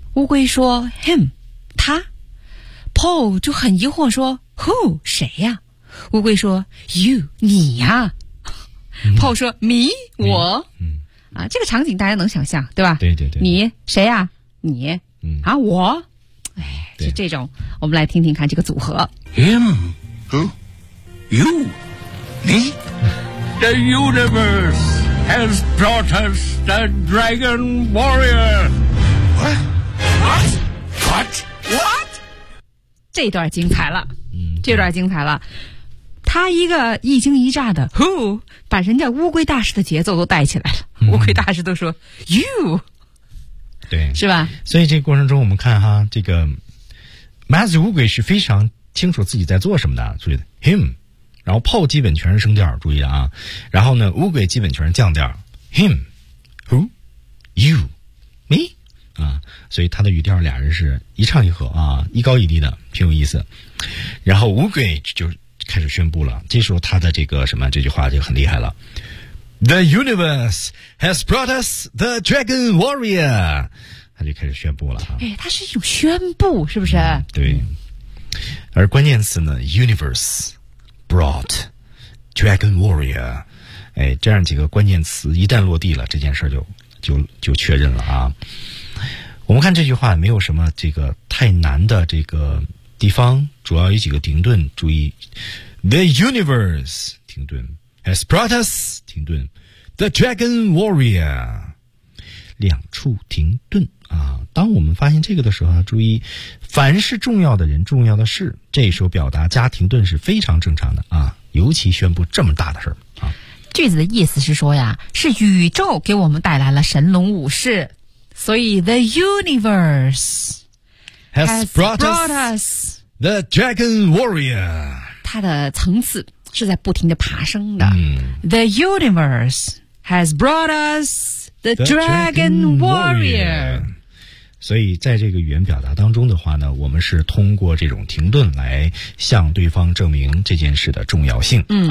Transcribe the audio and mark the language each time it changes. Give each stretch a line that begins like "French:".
Chinese: 乌龟说 him, 他。Paul 就很疑惑说 who, 谁呀、乌龟说 you, 你呀、Paul 说 me, 我。这个场景大家能想象对吧？对对对。你谁呀？你。我，哎，是这种。我们来听听看这个组合。
English: Him, who, you, me. The universe has brought us the Dragon Warrior. What?
Chinese: 这段精彩了，这段精彩了。他一个一惊一乍的 who， 把人家乌龟大师的节奏都带起来了。乌龟大师都说 you。对，是吧？所以这个过程中，我们看哈，这个 Master 乌龟是非常清楚自己在做什么的，注意的 him， 然后 Paul 基本全是升调，注意的啊。然后呢，乌龟基本全是降调 ，him， who， you， me， 所以他的语调俩人是一唱一和啊，一高一低的，挺有意思。然后乌龟就开始宣布了，这时候他的这个什么这句话就很厉害了。
English: The universe has brought us the Dragon Warrior.
Chinese: 他就开始宣布了。哎，他是一种宣布，是不是？对。而关键词呢 ，universe brought Dragon Warrior. 哎，这样几个关键词一旦落地了，这件事就确认了啊。我们看这句话没有什么这个太难的这个地方，主要有几个停顿，注意 ，the universe 停顿。
English: Has brought us 停顿 ，The Dragon Warrior
Chinese: 两处停顿啊！当我们发现这个的时候，注意，凡是重要的人、重要的事，这时候表达加停顿是非常正常的啊！尤其宣布这么大的事儿啊！句子的意思是说呀，是宇宙给我们带来了神龙武士，所以 The Universe
English: has brought us The Dragon Warrior，
Chinese: 它的层次。是在不停地爬升的。
English: The universe has brought us the Dragon Warrior.
Chinese: 所以在这个语言表达当中的话呢，我们是通过这种停顿来向对方证明这件事的重要性。